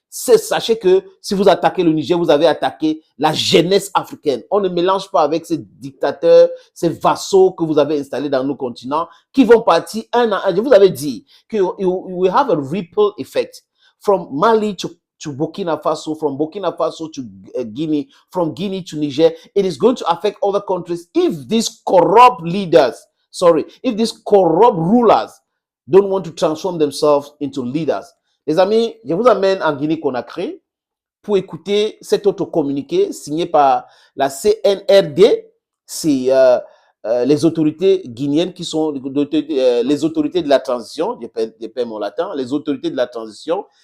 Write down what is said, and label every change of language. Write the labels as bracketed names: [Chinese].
[French] Sachez que si vous attaquez le Niger, vous avez attaqué la jeunesse africaine. On ne mélange pas avec ces dictateurs, ces vassaux que vous avez installés dans nos continents, qui vont partir un à un. Je vous avais dit que [English] you will have a ripple effect from Mali to Burkina Faso, from Burkina Faso to Guinea, from Guinea to Niger. It is going to affect other countries if these corrupt leaders, if these corrupt rulers don't want to transform themselves into leaders. [French] Les amis, je vous amène en Guinée-Conakry pour écouter cet autre communiqué signé par la CNRD. C'est les autorités guinéennes qui sont les autorités de la transition, je perds mon latin, les autorités de la transition.